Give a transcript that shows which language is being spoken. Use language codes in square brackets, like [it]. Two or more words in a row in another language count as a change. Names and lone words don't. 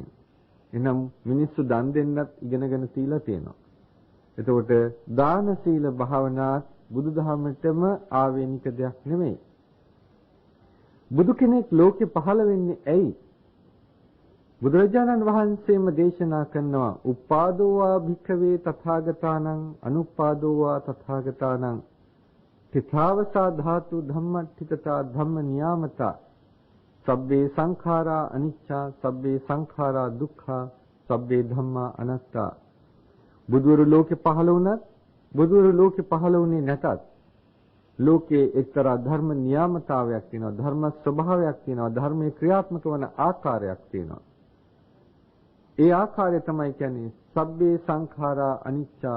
[si] එනම් මිනිස්සු දන් දෙන්නත් ඉගෙනගෙන තියලා තියෙනවා. එතකොට දාන සීල භාවනා බුදුදහමටම ආවේනික දෙයක් නෙමෙයි. බුදු කෙනෙක් ලෝකෙ පහළ වෙන්නේ ඇයි? බුදුරජාණන් වහන්සේම දේශනා කරනවා [pi] උපාදෝවා භික්ඛවේ තථාගතානං අනුපාදෝවා තථාගතානං තිතාවසා ධාතු ධම්මට්ඨිතතා ධම්ම නියාමතා සබ්බේ සංඛාරා අනිච්චා සබ්බේ සංඛාරා දුක්ඛා සබ්බේ ධම්මා අනාත්තා. [si] බුදුවරු ලෝකෙ පහළ වුණත් බුදුවරු ලෝකෙ පහළ වුණේ නැතත් ලෝකයේ එක්තරා ධර්ම නියාමතාවයක් තියෙනවා, ධර්ම ස්වභාවයක් තියෙනවා, ධර්මයේ ක්‍රියාත්මක වන ආකාරයක් තියෙනවා. ඒ ආකාරය තමයි කියන්නේ [pi] සබ්බේ සංඛාරා අනිච්චා.